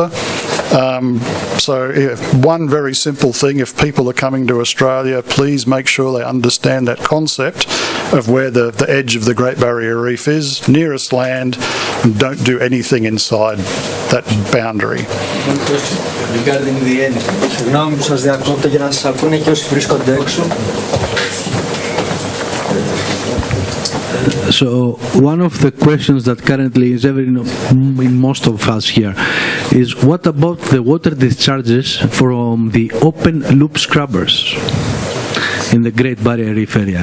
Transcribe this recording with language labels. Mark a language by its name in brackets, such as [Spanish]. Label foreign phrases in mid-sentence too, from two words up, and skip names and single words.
[English] So one very simple thing, if people are coming to Australia, please make sure they understand that concept of where the edge of the Great Barrier Reef is, nearest land, and don't do anything inside that boundary. One question regarding the end. [Greek] Συγγνώμη που σας διακόπτω για να σας ακούνε και όσοι βρίσκονται έξω. [English] So one of the questions that currently is in most of us here is what about the water discharges from the open loop scrubbers in the Great Barrier Reef area?